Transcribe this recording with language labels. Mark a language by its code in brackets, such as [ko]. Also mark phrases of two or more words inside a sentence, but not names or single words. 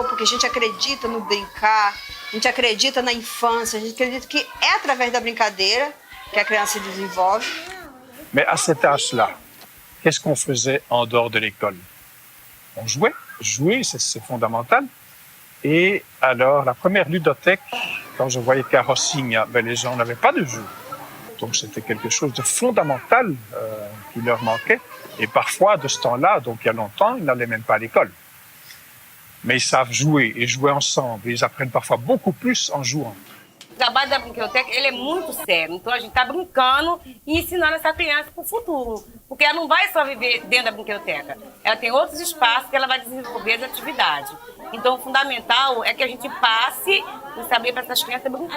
[pt] porque a gente acredita no brincar, a gente acredita na infância, a gente acredita que é através da brincadeira que a criança se desenvolve. [fr] Mais à cet âge-là, qu'est-ce qu'on faisait en dehors de l'école? On jouait. Jouer, c'est fondamental. Et alors, la première ludothèque, quand je voyais qu'à Rossigna, les gens n'avaient pas de jeux. Donc c'était quelque chose de fondamental qui leur manquait. Et parfois, de ce temps-là, donc il y a longtemps, ils n'allaient même pas à l'école. Mais ils savent jouer et jouer ensemble. Et ils apprennent parfois beaucoup plus en jouant. [pt] O trabalho da brinquedoteca, ele é muito sério. Então a gente está brincando e ensinando essa criança para o futuro. Porque ela não vai só viver dentro da brinquedoteca. Ela tem outros espaços que ela vai desenvolver as atividades. Então o fundamental é que a gente passe o saber para essas crianças brincando.